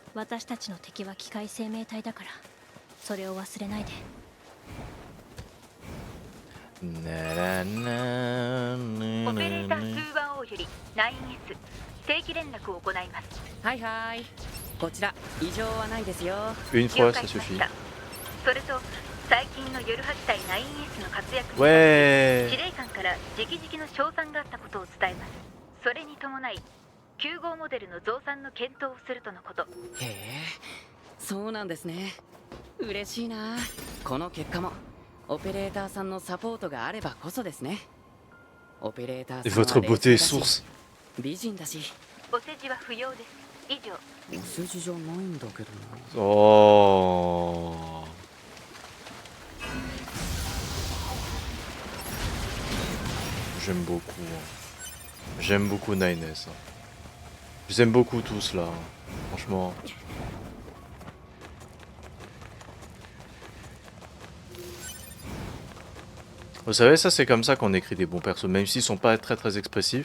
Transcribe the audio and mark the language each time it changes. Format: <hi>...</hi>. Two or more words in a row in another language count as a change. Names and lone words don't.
<ja>私たちの敵は機械生命体だからそれを忘れないで。 Na, na, na, オペレータ na, ー na. 210より 9S 定期連絡を行います。はいはいこちら異常はないですよ。</ja> <fr>Une</fr> <ja>了</ja> <fr>fois,</fr> <ja>解</ja> <fr>ça</fr> <ja>しまし</ja> <fr>suffit.</fr> <ja>た。それと最近の夜8体 9S の活躍に</ja> <fr>Ouais.</fr> <ja>司令官から直々の賞賛があったことを伝えます。それに伴い9号モデルの増産の検討をするとのこと。へえそうなんですね。嬉しいな。この結果もオペレーターさんのサポートがあればこそですね。オペレーター</ja> <fr>Et</fr> <ja>さん</ja> <fr>votre</fr> <ja>は</ja> <fr>beauté</fr> <ja>冷</ja> <fr>est</fr> <ja>静だし</ja> <fr>source.</fr> <ja>美人だし。お世辞は不要です。以上。お世辞じゃないんだけどな。</ja> <fr>Oh. J'aime beaucoup. J'aime beaucoup Nines. Je les aime beaucoup tous là. Franchement. Vous savez, ça c'est comme ça qu'on écrit des bons persos, même s'ils sont pas très très expressifs.</fr>